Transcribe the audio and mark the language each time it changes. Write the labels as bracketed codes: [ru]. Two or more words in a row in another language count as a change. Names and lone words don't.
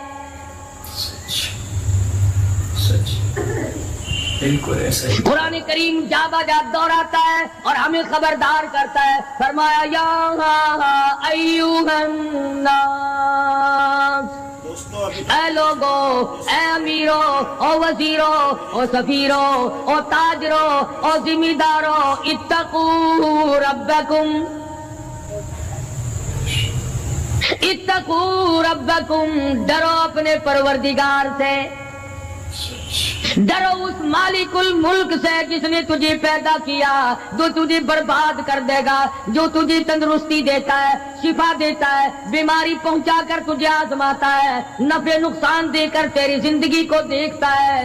[ur] قرآن کریم جا بجا دوہراتا ہے اور ہمیں خبردار کرتا ہے. فرمایا [ar] یا ایھا الناس, [ur] اے لوگو, اے امیرو, او وزیرو, او سفیرو, او تاجرو, او ذمہ دارو, [ar] اتقوا ربکم, اتقوا ربکم, [ur] ڈرو اپنے پروردگار سے, ڈرو اس [ar] مالک الملک [ur] سے جس نے تجھے پیدا کیا، جو تجھے برباد کر دے گا، جو تجھے تندرستی دیتا ہے، شفا دیتا ہے، بیماری پہنچا کر تجھے آزماتا ہے، نفع نقصان دے کر تیری زندگی کو دیکھتا ہے.